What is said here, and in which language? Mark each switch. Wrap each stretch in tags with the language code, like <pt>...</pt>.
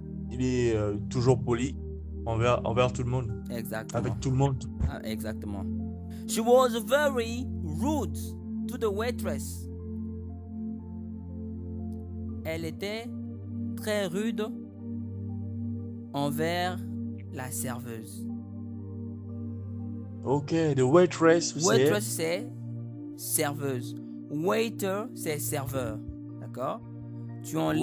<fr>Il est toujours poli envers tout le monde. Exactement. Avec tout le monde. Ah, exactement.</fr> <en>She was very rude to the waitress.</en> <fr>Elle était très rude envers la serveuse.</fr> <en>Ok, the waitress.</en> <fr>Waitress, c'est serveuse. Waiter, c'est serveur. D'accord? Tu enlèves.</fr>